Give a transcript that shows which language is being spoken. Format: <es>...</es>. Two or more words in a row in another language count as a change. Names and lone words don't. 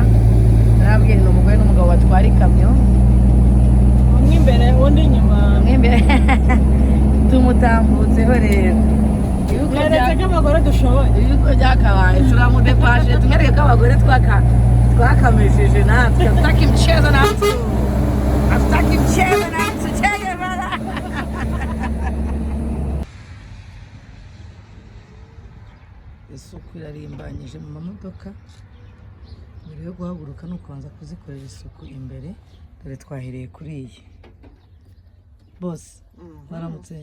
<rw>Narabwiye ni umugore n'umugabo batwara ikamyo, umwe imbere undi inyuma. Tumutambutseho rero. Mweretse ko abagore dushoboye. Ibigo byakabaye turamudepashe, tumwereke ko abagore twakamishije natwe.</rw> <sw>Hatutaki mchezo na mtu, hatutaki mchezo na mtu. Che Guevara.</sw> <rw>Isuku irarimbanyije mu mamodoka. Mbere yo guhaguruka ni ukubanza kuzikorera isuku imbere. Dore twahereye kuri iyi. Boss, baramutse.</rw>